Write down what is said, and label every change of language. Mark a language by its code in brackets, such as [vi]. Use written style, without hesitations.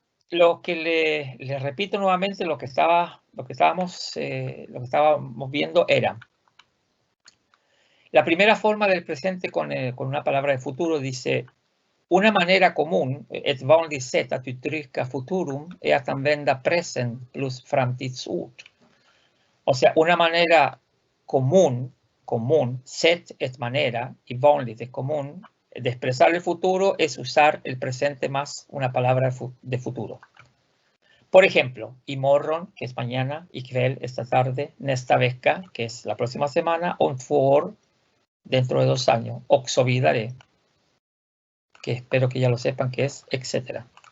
[es] Lo que le repito nuevamente, lo que estábamos viendo era la primera forma del presente con una palabra de futuro. Dice, una manera común, [sv] ett vanligt sätt att uttrycka futurum är att använda present plus framtidsord. [es] O sea, una manera común, sätt es manera y vanligt es común, de expresar el futuro es usar el presente más una palabra de futuro. Por ejemplo, imorgon, que es mañana, ikväll, esta tarde, nästa vecka, que es la próxima semana, om 2 år, dentro de 2 años, [sv] och så vidare, [es] que espero que ya lo sepan que es, etcétera.